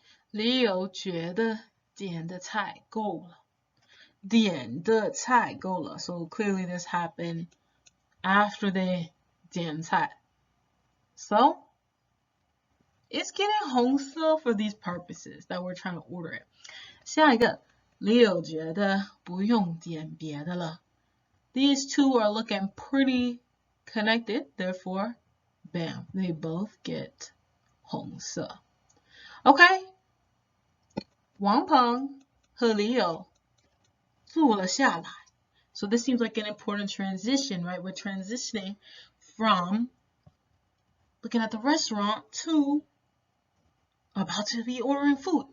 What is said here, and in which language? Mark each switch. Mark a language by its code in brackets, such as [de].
[zh] 李友觉得点的菜够了. 点的菜够了. [en] So clearly this happened after they 点菜. So it's getting 红色 for these purposes that we're trying to order it. [zh] 下一个. 李友觉得不用点别的了. [en] These two are looking pretty connected, therefore, bam, they both get 红色. [zh] Okay. 王鹏和李友坐了下来. [en] So this seems like an important transition, right? We're transitioning from looking at the restaurant to about to be ordering food.